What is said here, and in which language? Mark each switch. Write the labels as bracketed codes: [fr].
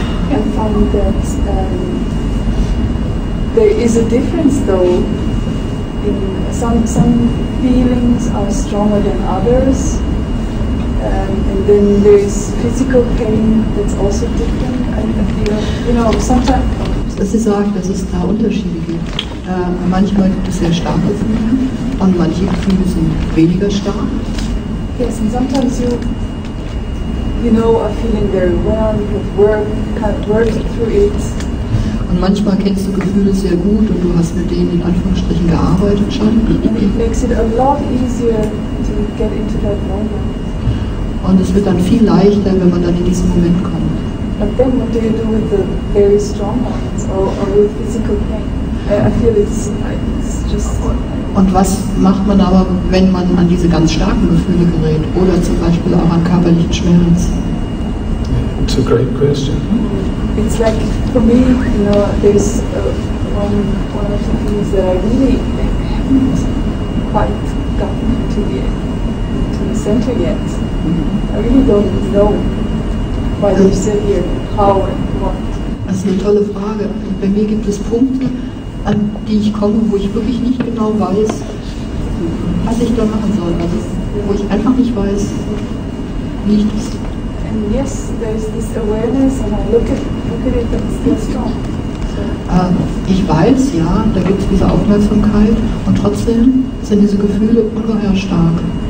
[en] I find that there is a difference, though. In some feelings are stronger than others, and then there is physical pain that's also different. I feel, sometimes. [de] Sie sagt, dass es da Unterschiede gibt. Manchmal gibt es sehr starke Gefühle und manche Gefühle sind weniger stark. [en] Yes, and sometimes you are feeling very well, you have worked through it. [de] Und manchmal kennst du Gefühle sehr gut und du hast mit denen in Anführungsstrichen gearbeitet schon. [en] And it makes it a lot easier to get into that moment. [de] Und es wird dann viel leichter, wenn man dann in diesen Moment kommt. [en] But then what do you do with the very strong moments or with physical pain? I feel it's just... [de] Und was macht man aber, wenn man an diese ganz starken Gefühle gerät oder zum Beispiel auch an körperlichen Schmerz? [en] It's a great question. It's like, for me, there's one of the things that I really haven't quite gotten to the center yet. I really don't know why we sit here, how and what. [de] Das ist eine tolle Frage. Bei mir gibt es Punkte, an die ich komme, wo ich wirklich nicht genau weiß, was ich da machen soll. Also wo ich einfach nicht weiß, wie ich das... [en] And yes, there's this awareness and I look at it and it's still strong. [de] Ich weiß, ja, da gibt es diese Aufmerksamkeit und trotzdem sind diese Gefühle ungeheuer stark.